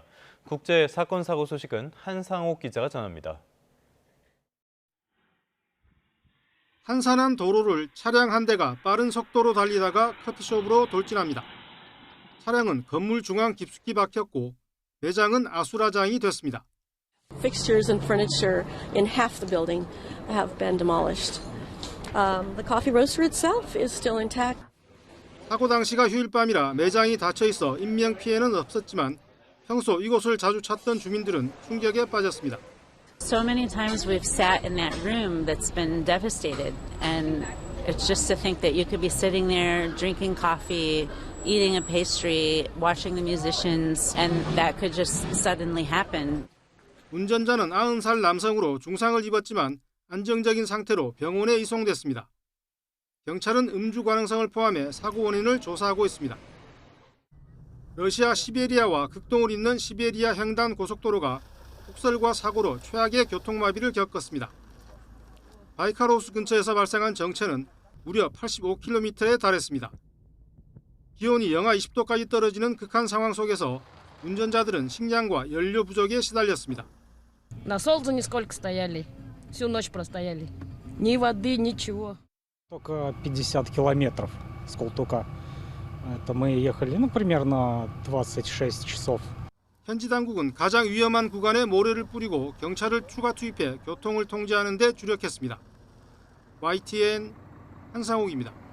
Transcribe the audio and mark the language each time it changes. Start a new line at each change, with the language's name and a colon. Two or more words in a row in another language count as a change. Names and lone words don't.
Korean: 국제 사건 사고 소식은 한상옥 기자가 전합니다. 한산한 도로를 차량 한 대가 빠른 속도로 달리다가 커피숍으로 돌진합니다. 차량은 건물 중앙 깊숙이 박혔고 매장은 아수라장이 됐습니다.
English: Fixtures and furniture in half the building have been demolished. The coffee roaster itself is still intact.
Korean: 사고 당시가 휴일밤이라 매장이 닫혀 있어 인명 피해는 없었지만 평소 이곳을 자주 찾던 주민들은 충격에 빠졌습니다.
English: So many times we've sat in that room that's been devastated, and it's just to think that you could be sitting there drinking coffee, eating a pastry, watching the musicians, and that could just suddenly happen.
Korean: 운전자는 90살 남성으로 중상을 입었지만 안정적인 상태로 병원에 이송됐습니다. 경찰은 음주 가능성을 포함해 사고 원인을 조사하고 있습니다. 러시아 시베리아와 극동을 잇는 시베리아 횡단 고속도로가 폭설과 사고로 최악의 교통마비를 겪었습니다. 바이카로스 근처에서 발생한 정체는 무려 85km에 달했습니다. 기온이 영하 20도까지 떨어지는 극한 상황 속에서 운전자들은 식량과 연료 부족에 시달렸습니다.
Russian: На солнце нисколько стояли, всю ночь простояли. Ни воды, ничего. Только 50 километров с Култука. Это мы ехали, примерно 26 часов.
Korean: 현지 당국은 가장 위험한 구간에 모래를 뿌리고 경찰을 추가 투입해 교통을 통제하는 데 주력했습니다. YTN 한상욱입니다.